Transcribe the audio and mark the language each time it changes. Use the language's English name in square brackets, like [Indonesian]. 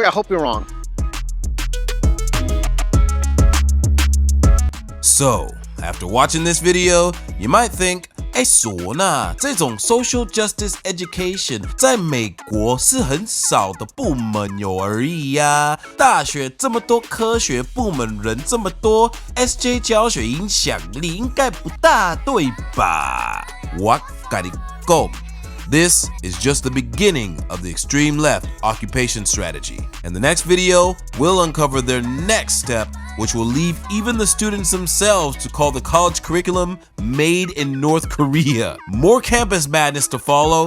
[English] Well, I hope you're wrong. So, after watching this video, you might think, [Chinese] 唢呐，这种 social justice education 在美国是很少的部门有而已呀。大学这么多科学部门人这么多 ，SJ 教学影响力应该不大，对吧？我跟你讲。 [English] This is just the beginning of the extreme left occupation strategy. In the next video, we'll uncover their next step, which will leave even the students themselves to call the college curriculum made in North Korea. More campus madness to follow.